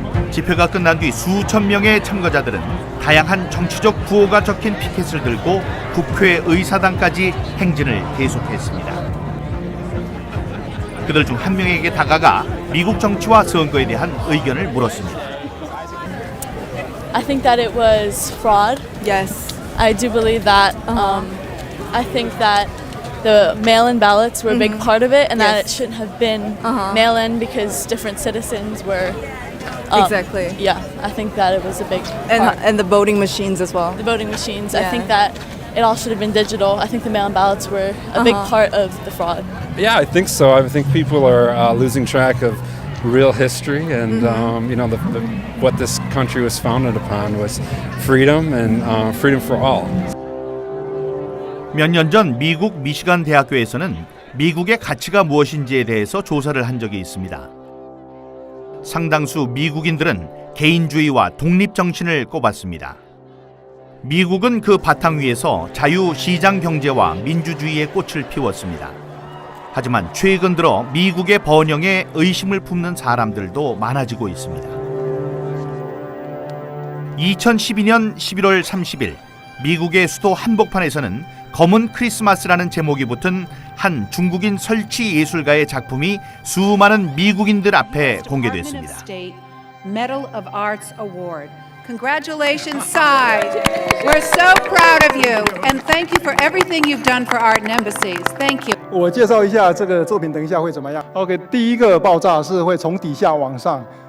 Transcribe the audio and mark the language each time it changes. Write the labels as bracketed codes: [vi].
[ko] 집회가 끝난 뒤 수천 명의 참가자들은 다양한 정치적 구호가 적힌 피켓을 들고 국회 의사당까지 행진을 계속했습니다. 그들 중 한 명에게 다가가 미국 정치와 선거에 대한 의견을 물었습니다. [en] I think that it was fraud. Yes. I do believe that. I think that the mail-in ballots were a big part of it, and that it shouldn't have been mail-in because different citizens were. Exactly. Yeah, I think that it was a big part. And the voting machines as well. The voting machines. I think that it all should have been digital. I think the mail-in ballots were a big part of the fraud. Yeah, I think so. I think people are losing track of real history, and what this country was founded upon was freedom and freedom for all. [ko] 몇 년 전 미국 미시간 대학교에서는 미국의 가치가 무엇인지에 대해서 조사를 한 적이 있습니다. 상당수 미국인들은 개인주의와 독립 정신을 꼽았습니다. 미국은 그 바탕 위에서 자유 시장 경제와 민주주의의 꽃을 피웠습니다. 하지만 최근 들어 미국의 번영에 의심을 품는 사람들도 많아지고 있습니다. 2012년 11월 30일 미국의 수도 한복판에서는 검은 크리스마스라는 제목이 붙은 한 중국인 설치 예술가의 작품이 수많은 미국인들 앞에 공개됐습니다. [en] Medal of Arts Award. Congratulations, Tsai. We're so proud of you, and thank you for everything you've done for art and embassies. Thank you. [zh] 我介绍一下这个作品，等一下会怎么样 ？OK， 第一个爆炸是会从底下往上。